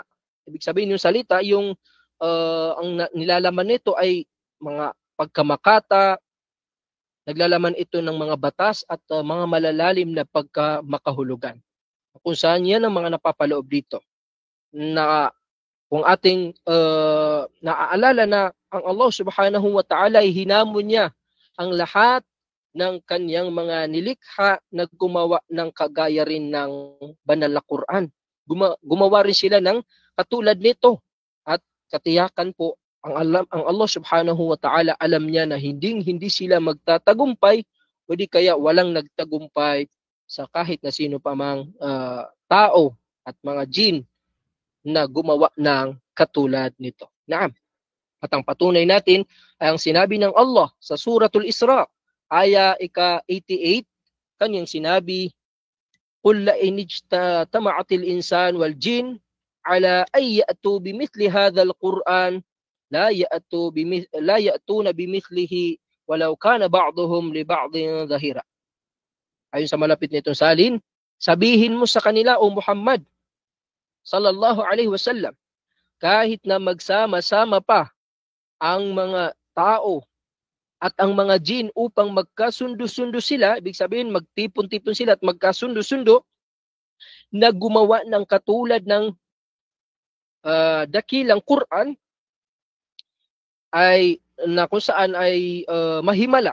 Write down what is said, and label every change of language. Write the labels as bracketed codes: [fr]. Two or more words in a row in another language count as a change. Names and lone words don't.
[tl] Ibig sabihin, yung salita, yung ang nilalaman nito ay mga pagkamakata, naglalaman ito ng mga batas at mga malalalim na pagkamakahulugan. Kung saan yan ang mga napapaloob dito. Na kung ating naaalala na ang [ar] الله سبحانه وتعالى [tl] ay hinamon niya ang lahat ng kanyang mga nilikha na gumawa ng kagaya rin ng banal na Quran. Gumawa rin sila ng katulad nito. At katiyakan po, ang [ar] الله سبحانه وتعالى [tl] alam niya na hindi sila magtatagumpay, o di kaya walang nagtagumpay sa kahit na sino pa mang tao at mga jin na gumawa ng katulad nito. Naam. At ang patunay natin ay ang sinabi ng Allah sa suratul Isra, aya ika-88, kanyang sinabi, [ar] "قل لئن اجتمعت الإنسان والجن على أي يأتوا بمثل هذا القرآن لا يأتون بمثله ولو كان بعضهم لبعض ظهيرا." [tl] Ayon sa malapit nitong salin, sabihin mo sa kanila, O Muhammad [ar] صلى الله عليه وسلم, [tl] kahit na magsama-sama pa ang mga tao at ang mga jin upang magkasundo-sundo sila, ibig sabihin magtipon-tipon sila at magkasundo-sundo, na gumawa ng katulad ng dakilang Quran, ay na kung saan ay mahimala.